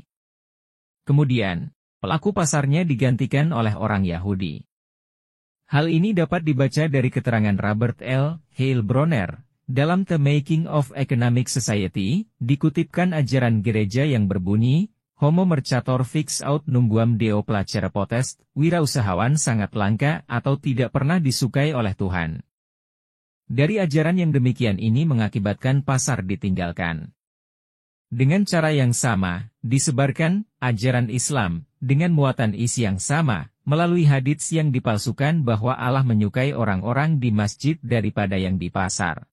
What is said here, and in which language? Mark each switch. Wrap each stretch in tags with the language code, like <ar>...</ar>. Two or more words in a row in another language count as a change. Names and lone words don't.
<id>Kemudian, pelaku pasarnya digantikan oleh orang Yahudi. Hal ini dapat dibaca dari keterangan Robert L. Heilbronner, dalam The Making of Economic Society, dikutipkan ajaran gereja yang berbunyi,</id> <la>Homo mercator fix out numquam deo placere potest,</la> <id>wirausahawan sangat langka atau tidak pernah disukai oleh Tuhan. Dari ajaran yang demikian ini mengakibatkan pasar ditinggalkan. Dengan cara yang sama, disebarkan ajaran Islam, dengan muatan isi yang sama, melalui hadits yang dipalsukan bahwa Allah menyukai orang-orang di masjid daripada yang di pasar.</id>